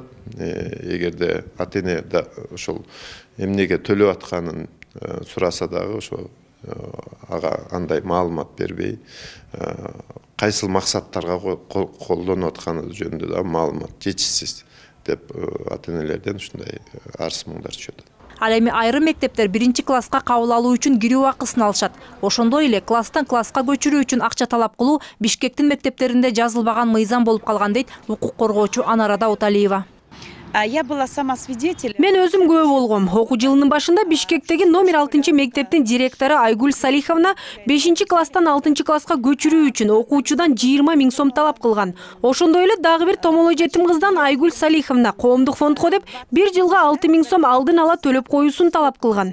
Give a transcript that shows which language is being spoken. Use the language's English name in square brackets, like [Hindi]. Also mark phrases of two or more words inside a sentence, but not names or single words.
[Kyrgyz] Эгерде ата-эне ошол эмнеге төлөп атканын сураса дагы ошо ага андай маалымат бербей, кайсыл максаттарга колдонуп атканы жөнүндө да маалымат жетишсиз деп ата-энелерден ушундай арыз муңдар түшөт. Ал эми айрым мектептер 1-чи класска кабыл алуу үчүн кирүү акысын алышат. Ошондой эле класстан класска көчүрүү үчүн акча талап кылуу Бишкектин мектептеринде жазылбаган мыйзам болуп калган дейт укук коргоочу Анара Дауталиева. [Russian] Я была сама свидетель. [Kyrgyz] Мен өзүм күбө болгом. Окуу жылынын башында Бишкектеги номер 6-чы мектептин директору Айгүл Салиховна 5-чи класстан 6-чы класска көчүрүү үчүн окуучудан 20 000 сом талап кылган. Ошондой эле дагы бир томолой жетим кыздан Айгүл Салиховна коомдук фондко деп 1 жылга 6 000 сом алдын ала төлөп коюусун талап кылган.